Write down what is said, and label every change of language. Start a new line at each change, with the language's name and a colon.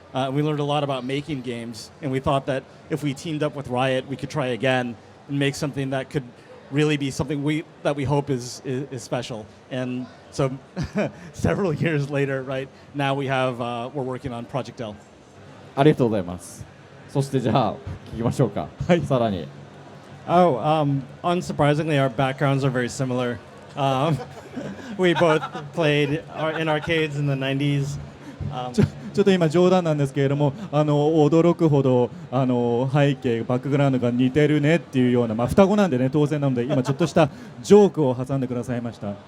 English: We learned a lot about making games, and we thought that if we teamed up with Riot, we could try again and make something that could really be something that we hope is special. And so several years later, right, now we're working on Project L.
Japanese: ありがとうございます。そしてじゃあ聞きましょうか。はい、さらに。
English: Unsurprisingly, our backgrounds are very similar. We both played in arcades in the 90s.
Japanese: ちょっと今冗談なんですけれども、驚くほど背景バックグラウンドが似てるねっていうような、双子なんでね当然なので今ちょっとしたジョークを挟んでくださいました。